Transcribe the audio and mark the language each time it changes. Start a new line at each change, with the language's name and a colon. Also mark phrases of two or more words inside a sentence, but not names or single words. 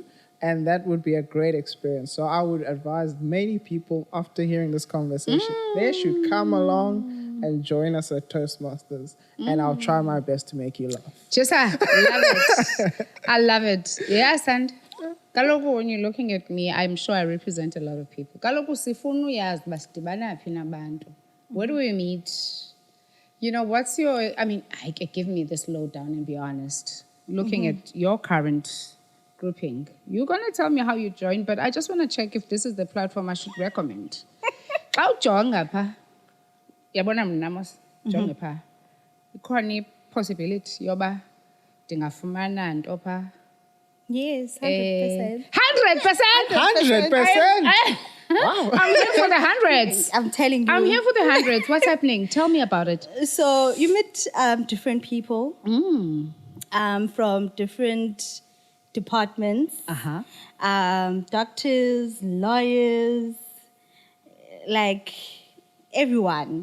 English: And that would be a great experience. So I would advise many people after hearing this conversation, they should come along and join us at Toastmasters. And I'll try my best to make you laugh. Just I love it. I love it. Yes, and Kaloku, when you're looking at me, I'm sure I represent a lot of people.
Xhosa: Kaloku sifunu uyazi basidibana phi nabantu.
English: Where do we meet? You know, what's your, I mean, give me this lowdown and be honest. Looking at your current grouping, you're going to tell me how you joined, but I just want to check if this is the platform I should recommend.
Xhosa: How jonga pa? Yabona mnamos jonga pa. Ikhona possibility yoba dingafumana nto pa.
English: Yes, 100%. 100%. 100%. Wow. I'm here for the hundreds. I'm telling you. I'm here for the hundreds. What's happening? Tell me about it. So you meet different people from different departments, doctors, lawyers, like everyone.